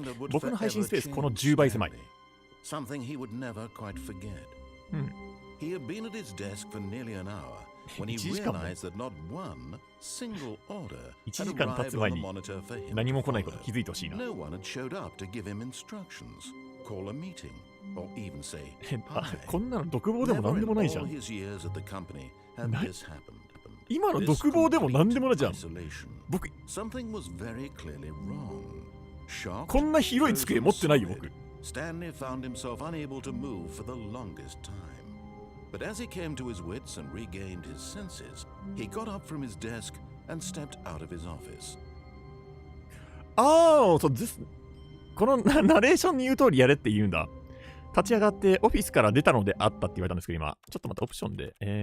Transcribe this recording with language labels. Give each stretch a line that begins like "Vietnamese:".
Japanese: 僕の配信スペースこの10倍狭い。
English: Something he would never quite forget. He had been at his desk for nearly an hour when he realized that not one single order had arrived on the monitor for him.
Japanese: 何も来ないこと気づいてほしいな。
English: No one had showed up to give him instructions, call a meeting, or even say hi.
Japanese: こんなの独房でも何でもないじゃん。
English: Never in all his years at the company had this happened.
Japanese: 今の独房でも何でもないじゃん。僕、
English: Something was very clearly wrong. Shocked,
Japanese: こんな広い机持ってないよ僕。
English: Stanley found himself unable to move for the longest time. But as he came to his wits and regained his senses, he got up from his desk and stepped out of his office.
Japanese: ああ、そうです。このナレーションに言う通りやれって言うんだ。立ち上がってオフィスから出たのであったって言われたんですけど、今。ちょっとまたオプションで。